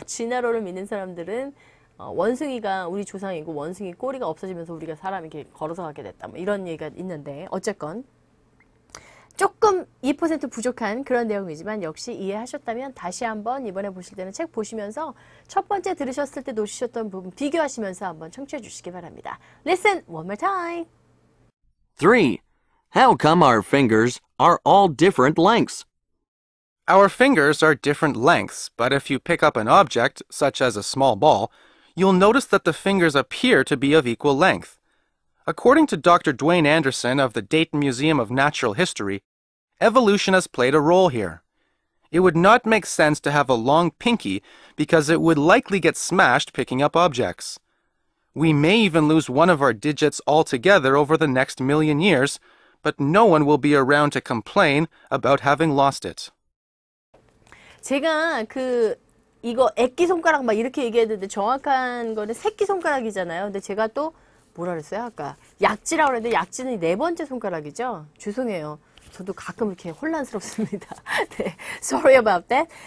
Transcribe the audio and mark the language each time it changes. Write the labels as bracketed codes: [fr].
[ko] 진화론을 믿는 사람들은 원숭이가 우리 조상이고 원숭이 꼬리가 없어지면서 우리가 사람이 이렇게 걸어서 가게 됐다. 뭐 이런 얘기가 있는데 어쨌건 조금 2% 부족한 그런 내용이지만 역시 이해하셨다면 다시 한번 이번에 보실 때는 책 보시면서 첫 번째 들으셨을 때 놓치셨던 부분 비교하시면서 한번 청취해 주시기 바랍니다. [en] Listen one more time. 3. How come our fingers are all different lengths? Our fingers are different lengths, but if you pick up an object, such as a small ball, you'll notice that the fingers appear to be of equal length. According to Dr. Dwayne Anderson of the Dayton Museum of Natural History, evolution has played a role here. It would not make sense to have a long pinky because it would likely get smashed picking up objects. We may even lose one of our digits altogether over the next million years, but no one will be around to complain about having lost it. [ko] 제가 이거 애끼손가락 막 이렇게 얘기했는데 정확한 거는 새끼손가락이잖아요. 근데 제가 또 뭐라 그랬어요? 아까 약지라고 그랬는데 약지는 4번째 손가락이죠? 죄송해요. 저도 가끔 이렇게 혼란스럽습니다. 네, [en] sorry about that.